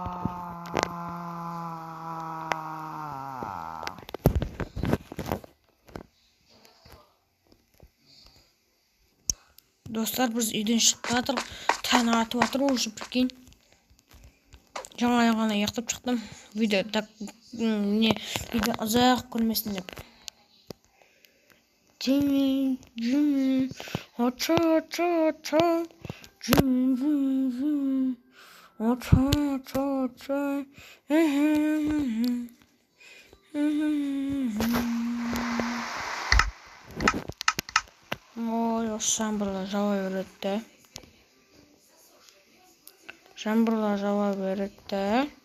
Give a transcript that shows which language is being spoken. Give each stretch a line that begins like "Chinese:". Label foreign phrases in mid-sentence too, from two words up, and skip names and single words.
Kazakh: Достар, біз үйден шығып жатыр. Таң атып жатыр
Russian: уже, прикинь.
Kazakh: Жаңа ғана ұйықтап шықтым. Видео ұзақ көрмесін деп. Jimmy, acha. Jimmy, acha. Ой, жаңбырлар жауа береді.